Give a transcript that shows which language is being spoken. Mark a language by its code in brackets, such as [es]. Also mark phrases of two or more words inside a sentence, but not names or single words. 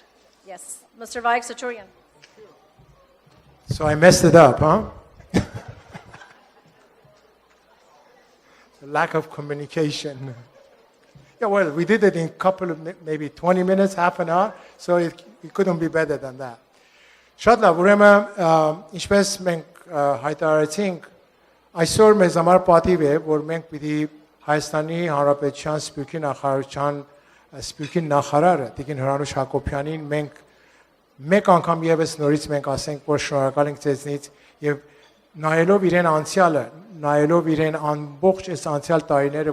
[en] Yes. Mr. Vaik Saturian. So I messed it up, huh? Lack of communication. Yeah, well, we did it in a couple of, maybe 20 minutes, half an hour, so it couldn't be better than that. [hy] Շատ լավ, ուրեմն ինչպես մենք հայտարարեցինք, այսօր մեզ համար պատիվ է, որ մենք պիտի Հայաստանի Հանրապետության Սփյուռքի նախարարության Սփյուռքի նախարարը Տիկին Հրանուշ Հակոբյանին մենք մեկ անգամ եւս նորից մենք ասենք, որ շնորհակալ ենք ձեզնից եւ նայելով իրեն անցյալը, նայելով իրեն ամբողջ այս անցյալ տարիները,